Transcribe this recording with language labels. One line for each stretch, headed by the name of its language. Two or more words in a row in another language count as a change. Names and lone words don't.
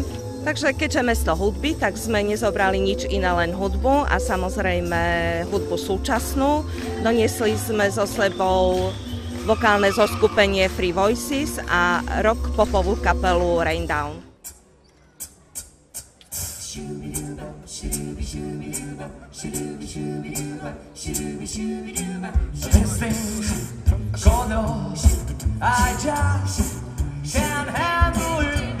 Slovak: Takže keďže mesto hudby, tak sme nezobrali nič iné, len hudbu a samozrejme hudbu súčasnú. Doniesli sme so sebou vokálne zoskupenie Free Voices a rock popovú kapelu Rain Down.
English: This thing's going on. I just can't handle it.